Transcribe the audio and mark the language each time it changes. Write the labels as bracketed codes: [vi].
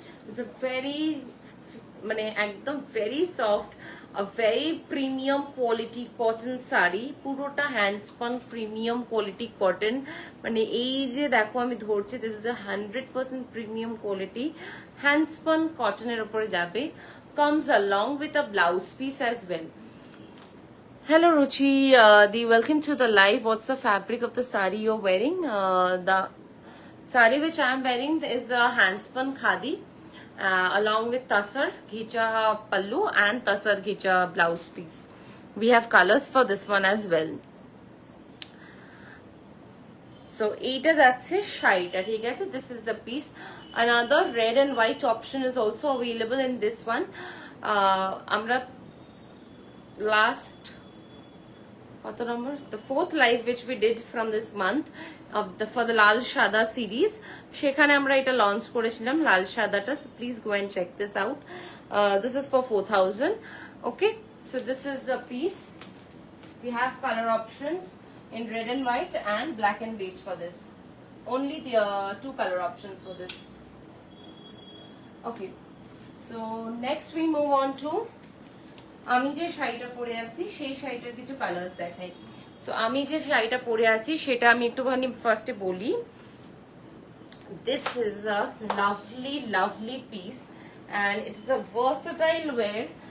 [en] it's a very, [bn] মানে একদম [en] Very soft, a very premium quality cotton sari, পুরোটা handspun premium quality cotton. [bn] মানে এই যে দেখো আমি ধরছি, [en] this is the 100% premium quality handspun [bn] কটনের উপরে যাবে। [en] comes along with a blouse piece as well. Hello Ruchi, welcome to the live. What's the fabric of the sari you're wearing? The sari which I'm wearing is the handspun khadi, along with tasar ghicha pallu and tasar ghicha blouse piece. We have colors for this one as well. [bn] So এইটা যাচ্ছে শাড়িটা, ঠিক আছে? [en] This is the piece. Another red and white option is also available in this one. আমরা last, what the number, the 4th live which we did from this month of the for the Lal Shada series, [bn] সেখানে আমরা এটা launch করেছিলাম লাল সাদাটা। [en] So please go and check this out. This is for 4000. Okay, so this is the piece. We have color options in red and white and black and beige for this. Only the 2 color options for this. Okay, so next we move on to, [bn] আমি যে শাড়িটা পরে আছি সেই শাড়িটার কিছু colours দেখাই। So আমি যে শাড়িটা পরে আছি সেটা আমি একটুখানি ফার্স্টে বলি। [en] This is a lovely lovely piece and it is a versatile wear.